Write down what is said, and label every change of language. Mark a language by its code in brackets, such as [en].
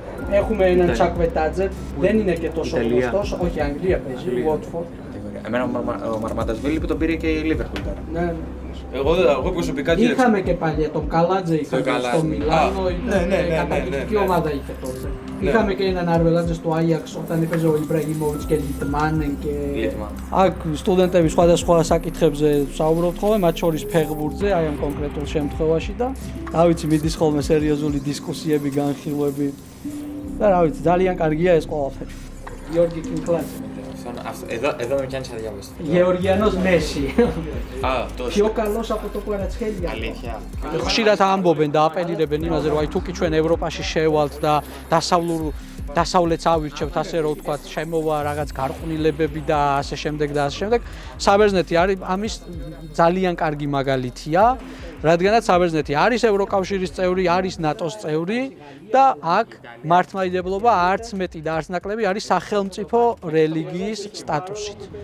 [el] Έχουμε έναν Τσακβετάτζε, δεν είναι και τόσο γνωστός, όχι Αγγλία παίζει, Watford. Εμένα ο Μαρματασβίλη που τον πήρε και η Liverpool τώρα. Ναι. Εγώ προσωπικά Είχαμε και παλιά τον Καλάτζε, είχαμε στο Μιλάνο, καταπληκτική ομάδα είχε τότε. Είχαμε και έναν Αρβελάτζε στο Άγιαξ όταν έπαιζε ο Ιμπραγიმოვιτς και Λιτμάνεν και... [ka] აქ სტუდენტები სხვადასხვა საკითხებზე საუბრობთ ხოლმე, მათ შორის ფეხბურთზე, აი ამ კონკრეტულ შემთხვევაში და რა ვიცი, მიდის ხოლმე სერიოზული დისკუსიები, განხილვები და რა ვიცი, ძალიან კარგია ეს ყველაფერი. [el] Γιώργη Κινκλάτσε. Εδώ με πιάνεις αδιάβαστο. Γεωργιανός Μέση. Τόσο. Πιο καλός από το Κουαρατσχέλια. Αλήθεια. [ka] ხშირად ამბობენ და აპელირებენ იმაზე, რომ აი თუკი ჩვენ ევროპაში შევალთ და დასავლეთს ავირჩევთ, ასე რომ ვთქვათ, შემოვა რაღაც გარყვნილებები და ასე შემდეგ და ასე შემდეგ. საბერძნეთი არის ამის ძალიან კარგი მაგალითია, რადგანაც საბერძნეთი არის ევროკავშირის წევრი, არის ნატოს წევრი და აქ მართლმადიდებლობა არც მეტი და არც ნაკლები არის სახელმწიფო რელიგიის სტატუსით.